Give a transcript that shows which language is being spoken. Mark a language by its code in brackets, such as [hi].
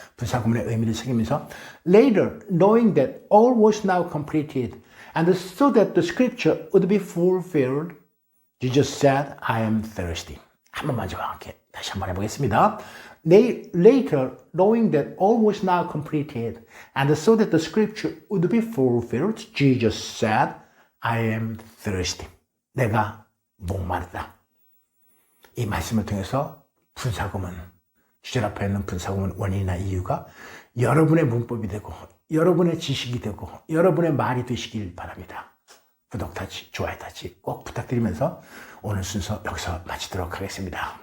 [ko] 분사구문의 의미를 새기면서 [en] Later, knowing that all was now completed, and so that the scripture would be fulfilled, Jesus said, I am thirsty. [ko] 한 번만 저와 함께 다시 한번 해보겠습니다. [en] Later, knowing that all was now completed, and so that the scripture would be fulfilled, Jesus said, I am thirsty. [ko] 내가 목마르다. 이 말씀을 통해서 분사구문, 주절 앞에 있는 분사구문 원인이나 이유가 여러분의 문법이 되고, 여러분의 지식이 되고, 여러분의 말이 되시길 바랍니다. 구독 타치, 좋아요 타치 꼭 부탁드리면서 오늘 순서 여기서 마치도록 하겠습니다.